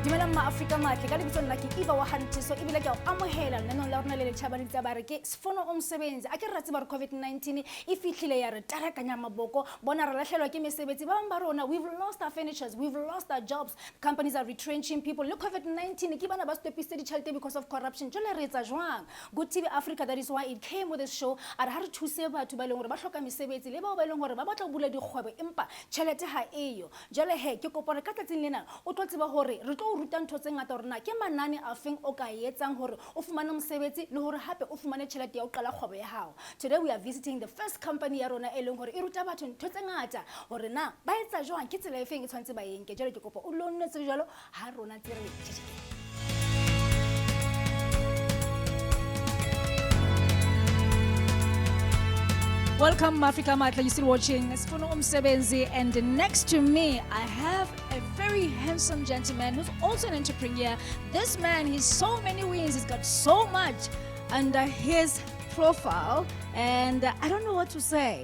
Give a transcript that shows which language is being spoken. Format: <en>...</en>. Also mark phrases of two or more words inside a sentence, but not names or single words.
<st>Welcome ma-Afrika matle ka lebitso nna ke Eva wa Hantiso ebile ke a amohela lenanong la rona le le tjhabang tsa bare ke Sfun'Umsebenzi a ke re tseba re COVID-19 e fihlile ya re tarakanya maboko bona re lahlelwa ke mesebetsi ba bang ba rona.</st> <en>We've lost our furnitures, we've lost our jobs, companies are retrenching people.</en> <st>Le COVID-19 ke bana ba stopiste ditjhelete</st> <en>because of corruption.</en> <st>Jole re etsa jwang?</st> <en>Good TV Africa, that is why it came with this show.</en> <st>A re ha re thuse batho ba leng hore ba hloka mesebetsi le bao ba leng hore ba batla ho bula dikgwebo empa tjhelete ha eyo. Jole he ke kopa re ka tsatsing lena o tlo tseba hore re tlo ruta ntho tse ngata hore na ke manane a feng o ka etsang hore o fumane mosebetsi le hore hape o fumane tjhelete ya o qala kgwebo ya hao.</st> <en>Today we are visiting the first company</en> <st>ya rona e leng hore e ruta batho ntho tse ngata hore na ba etsa jwang ke tsela e feng e tshwantse ba yenke. Jole ke kopa o lo nnetse jalo ha rona tsere tjhetjhe.</st> <en>Welcome, Africa Matla. You're still watching Sfun'Umsebenzi, and next to me, I have a very handsome gentleman who's also an entrepreneur. This man, he's so many wins, he's got so much under his profile, and I don't know what to say.</en>